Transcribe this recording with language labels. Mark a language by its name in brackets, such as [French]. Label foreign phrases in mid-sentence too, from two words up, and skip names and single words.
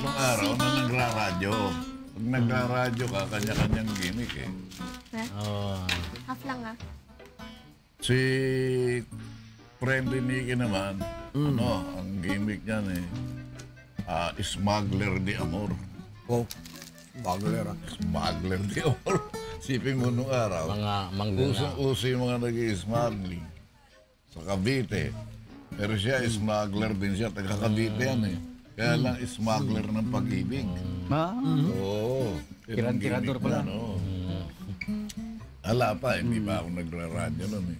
[Filipino] ng araw na Sipit? nagraradyo. Pag nagraradyo ka, kanya-kanyang gimmick eh. Oh. Half lang ah. Si friendly Nicky naman, ano, ang gimmick niyan eh, smuggler [Spanish] de amor. [Filipino] Oh, bagler. [Spanish] Smuggler de amor. [Filipino] Sipin mo nung araw, Mga manggana. usong-uso yung mga nag-i-smuggling sa Cavite. Pero siya, smuggler din siya. Taga Cavite yan eh. Kaya lang, smuggler ng pag-ibig. Oo. Tirador pala. No? Ala pa, hindi pa ako nagra-radyo nun eh.